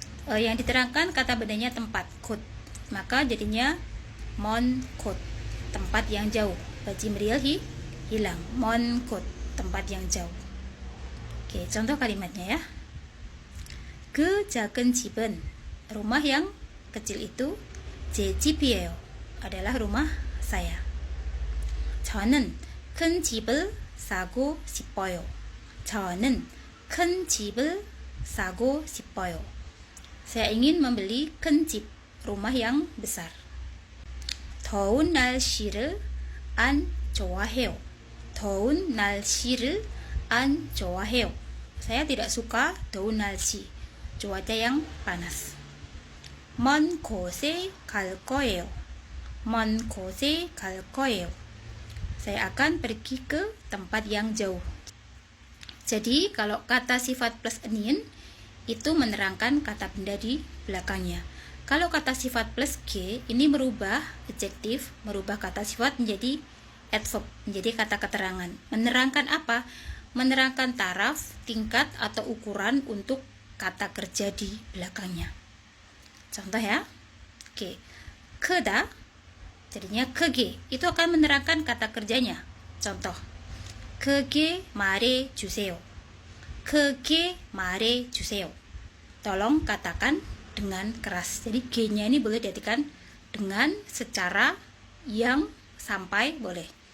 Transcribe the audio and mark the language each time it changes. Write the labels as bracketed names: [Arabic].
[Indonesian] Yang diterangkan kata bendanya tempat, 곳, maka jadinya [Korean] 먼 곳, [Indonesian] tempat yang jauh. Bajim real hilang, [Korean] 먼 곳, [Indonesian] tempat yang jauh. Oke, contoh kalimatnya ya. [Korean] 그 작은 집은, [Indonesian] rumah yang kecil itu, [Korean] 제 집이에요, [Indonesian] adalah rumah saya. [Korean] 저는 큰 집을 사고 싶어요. 저는 큰 집을 사고 싶어요. [Indonesian] Saya ingin membeli [Korean] 큰 집, [Indonesian] rumah yang besar. [Korean] 더운 날씨를 안 좋아해요. 더운 날씨를 안 좋아해요. [Indonesian] Saya tidak suka [Korean] 더운 날씨, [Indonesian] cuaca yang panas. [Korean] 먼 곳에 갈 거예요. 먼 곳에 갈 거예요. [Indonesian] Saya akan pergi ke tempat yang jauh. Jadi kalau kata sifat plus onion itu menerangkan kata benda di belakangnya. Kalau kata sifat plus ge ini merubah adjektif, merubah kata sifat menjadi adverb, menjadi kata keterangan. Menerangkan apa? Menerangkan taraf, tingkat atau ukuran untuk kata kerja di belakangnya. Contoh ya. Oke. [Korean] 크다 jadinya 크게. [Indonesian] Itu akan menerangkan kata kerjanya. [Korean] Contoh. 크게 말해 주세요. 크게 말해 주세요. [Indonesian] Tolong katakan dengan keras. Jadi G-nya ini boleh diartikan dengan, secara, yang, sampai, boleh.